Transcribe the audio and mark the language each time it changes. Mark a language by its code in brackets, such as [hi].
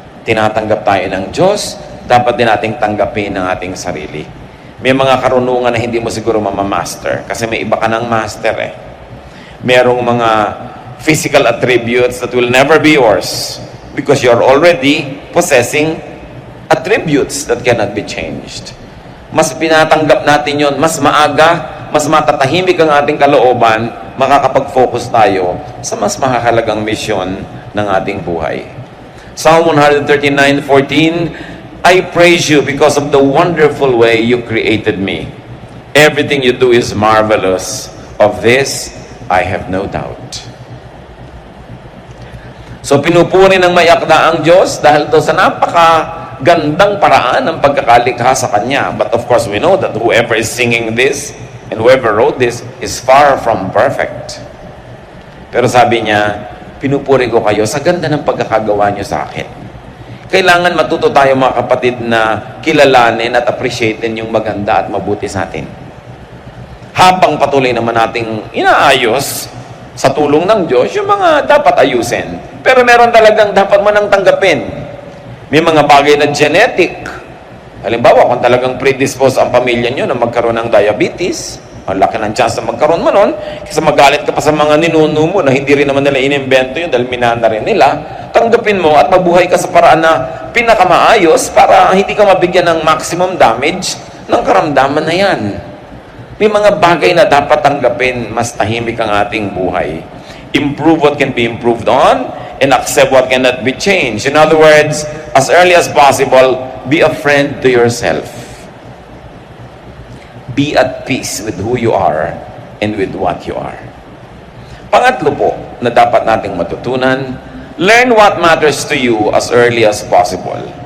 [tl] Tinatanggap tayo ng Diyos, dapat din nating tanggapin ang ating sarili. May mga karunungan na hindi mo siguro mamamaster kasi may iba ka ng master eh. Merong mga [en] physical attributes that will never be yours because you're already possessing attributes that cannot be changed. [tl] Mas pinatanggap natin yon, mas maaga, mas matatahimik ang ating kalooban, makakapag-focus tayo sa mas mahalagang misyon ng ating buhay. [en] Psalm 139:14, I praise you because of the wonderful way you created me. Everything you do is marvelous. Of this, I have no doubt. [tl] So pinupuri ng may akda ang Diyos dahil to sa gandang paraan ng pagkakalikha sa Kanya. [en] But of course, we know that whoever is singing this and whoever wrote this is far from perfect. [tl] Pero sabi niya, pinupuri ko kayo sa ganda ng pagkakagawa niyo sa akin. Kailangan matuto tayo mga kapatid na kilalanin at appreciatein yung maganda at mabuti sa atin. Habang patuloy naman nating inaayos sa tulong ng Diyos yung mga dapat ayusin. Pero meron talagang dapat manang tanggapin. May mga bagay na genetic. Halimbawa, kung talagang predisposed ang pamilya nyo na magkaroon ng diabetes, ang laki ng chance na magkaroon mo nun, kasi magalit ka pa sa mga ninuno mo na hindi rin naman nila inimbento yun dahil minana rin nila, tanggapin mo at mabuhay ka sa paraan na pinakamaayos para hindi ka mabigyan ng [en] maximum damage [tl] ng karamdaman na yan. May mga bagay na dapat tanggapin, mas tahimik ang ating buhay. [en] Improve what can be improved on and accept what cannot be changed. In other words, as early as possible, be a friend to yourself. Be at peace with who you are and with what you are. [tl] Pangatlo po na dapat nating matutunan, [en] learn what matters to you as early as possible.